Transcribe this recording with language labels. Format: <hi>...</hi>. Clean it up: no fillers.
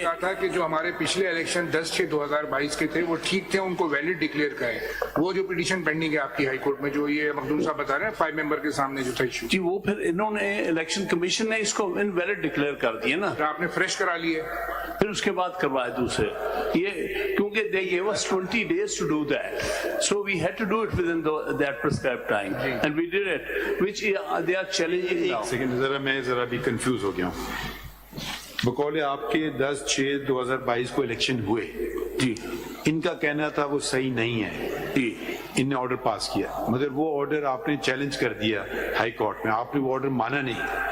<ur>کہا تھا کہ جو ہمارے پچھلے الیکشن 10/6/2022 کے تھے وہ ٹھیک تھے، ان کو ویلڈ ڈکلیئر کریں. وہ جو پٹیشن پینڈنگ ہے آپ کی ہائی کورٹ میں جو یہ مخدوم صاحب بتا رہے ہیں 5 ممبر کے سامنے جو تھا ایشو، جی وہ پھر انہوں نے الیکشن کمیشن نے اس کو انویلڈ ڈکلیئر کر دیا نا، آپ نے فریش کرا لیے، پھر اس کے بعد کروائے دوسرے. یہ کیونکہ</ur> <en>they gave us 20 days to do that, so we had to do it within that prescribed time, and we did it, which they are challenging now.</en> <ur>ایک سیکنڈ میں ذرا بھی کنفیوز ہو گیا ہوں. بقول آپ کے 10/6/2022 کو الیکشن ہوئے جی ان کا کہنا تھا وہ صحیح نہیں ہے، جی ان نے آرڈر پاس کیا، مگر وہ آرڈر آپ نے چیلنج کر دیا ہائی کورٹ میں، آپ نے وہ آرڈر مانا نہیں.</ur>